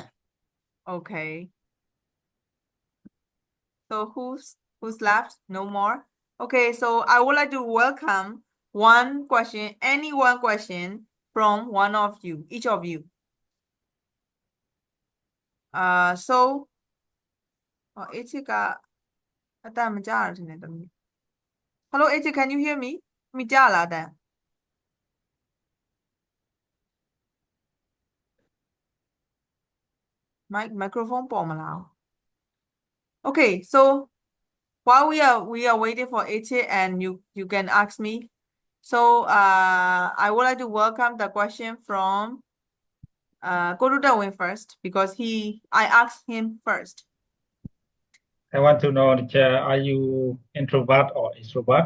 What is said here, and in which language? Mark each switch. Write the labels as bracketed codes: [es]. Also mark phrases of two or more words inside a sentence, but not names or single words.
[en] Okay. So who's left? No more. Okay, so I would like to welcome one question from one of you, each of you. So Ichika [my] အတန်မကြားရထင်တယ်တမီး [en] Hello Ichika, can you hear me? [my] မကြားလားအတန် microphone ပေါ်မလား [en] Okay, so while we are waiting for Eche and you can ask me. So I would like to welcome the question from go to Darwin first because I asked him first. I want to know, teacher, are you introvert or extrovert?